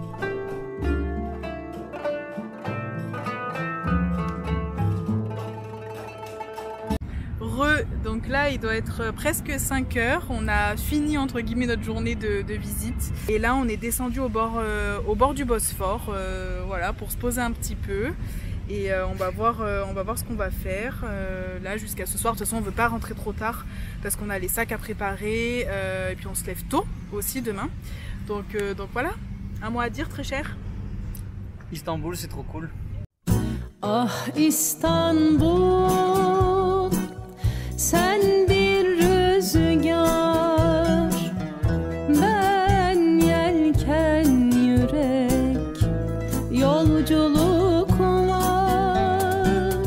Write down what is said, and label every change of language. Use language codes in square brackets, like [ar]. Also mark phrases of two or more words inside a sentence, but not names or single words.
[fr] Donc là il doit être presque 5 heures, on a fini entre guillemets notre journée de visite et là on est descendu au bord du Bosphore, voilà, pour se poser un petit peu et on va voir ce qu'on va faire là jusqu'à ce soir. De toute façon on veut pas rentrer trop tard parce qu'on a les sacs à préparer et puis on se lève tôt aussi demain, donc voilà. Un mot à dire très cher? Istanbul c'est trop cool. [tr] Ah İstanbul, sen bir rüzgar, ben yelken yürek, yolculuk var.